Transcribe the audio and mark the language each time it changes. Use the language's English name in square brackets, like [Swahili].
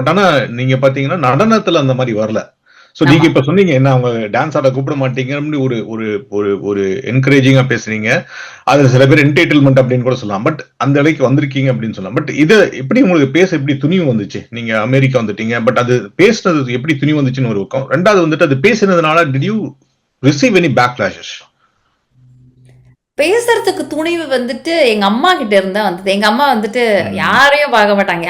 [Tamil] But ஆனா நீங்க பாத்தீங்கன்னா நடனத்துல அந்த மாதிரி வரல. சோ நீங்க இப்ப சொன்னீங்க என்ன அவங்க டான்ஸ் ஆட கூப்பிட மாட்டீங்க ஒரு ஒரு ஒரு ஒரு என்கரேஜிங்கா பேசுறீங்க. அதுல சில பேர் என்டர்டெயின்மெண்ட் அப்படின்னு கூட சொல்லலாம். பட் அந்த இலைக்கு வந்திருக்கீங்க அப்படின்னு சொல்லலாம். பட் இது எப்படி உங்களுக்கு பேச எப்படி துணிவு வந்துச்சு? நீங்க அமெரிக்கா வந்துட்டீங்க, பட் அது பேசுனது எப்படி துணிவு வந்துச்சுன்னு ஒரு பக்கம். ரெண்டாவது வந்துட்டு அது பேசுனதுனால [English] did you receive any backlashes? [Tamil] பேசுறதுக்கு துணிவு வந்துட்டு எங்க அம்மா கிட்ட இருந்தா வந்தது. எங்க அம்மா வந்துட்டு யாரையும் பார்க்க மாட்டாங்க.